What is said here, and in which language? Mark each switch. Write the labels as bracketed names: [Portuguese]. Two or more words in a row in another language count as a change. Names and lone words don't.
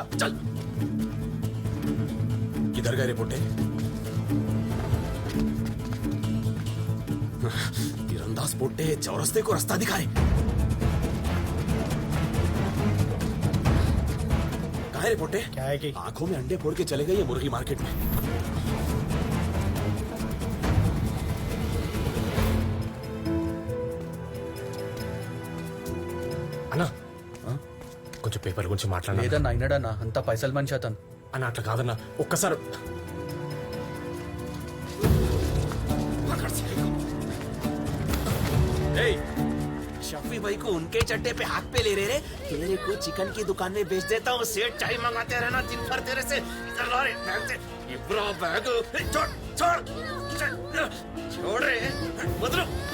[Hindi] चल, किधर गए रिपोर्टे? तीरंदाज पोटे चौरस्ते को रास्ता दिखाए. कहाँ है रिपोर्टे? क्या है कि आंखों में अंडे फोड़ के चले गए ये मुर्गी मार्केट में. [Telugu] అన్నా కొంచెం పేపర్ గురించి మాట్లాడాలి. లేదన్నా అయినాడన్నా, అంతా పైసలు మనిషి అతను. అన్న అట్లా కాదన్నా, ఒక్కసారి [Hindi] शफी भाई को उनके चट्टे पे हाथ पे ले रहे रे. तेरे को चिकन की दुकान में बेच देता हूँ. सेठ चाय मंगाते रहना दिन भर तेरे से. इधर ला रे बैग से. इब्रा बैग छोड़ छोड़ छोड़ रे, बदलो.